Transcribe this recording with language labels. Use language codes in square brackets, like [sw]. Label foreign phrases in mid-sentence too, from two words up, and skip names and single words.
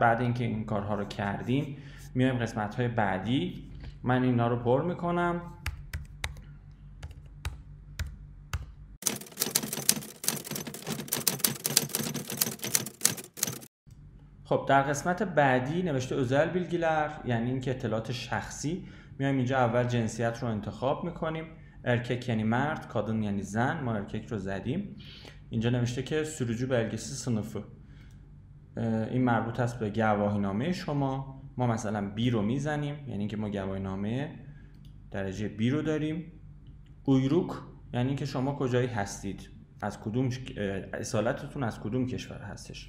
[fa] بعد اینکه این کارها رو کردیم میایم قسمت های بعدی. من اینا رو پر میکنم. خب در قسمت بعدی نوشته [tr] özel bilgiler [fa] یعنی اینکه اطلاعات شخصی. میایم اینجا اول جنسیت رو انتخاب میکنیم. erkek یعنی مرد، kadın یعنی زن. ما erkek رو زدیم. اینجا نوشته که [tr] sürücü belgesi sınıfı [fa] این مربوط است به گواهینامه شما. ما مثلا B رو میزنیم یعنی اینکه ما گواهینامه درجه B رو داریم. uyruk یعنی اینکه شما کجایی هستید، از کدوم اصالتتون از کدوم کشور هستش.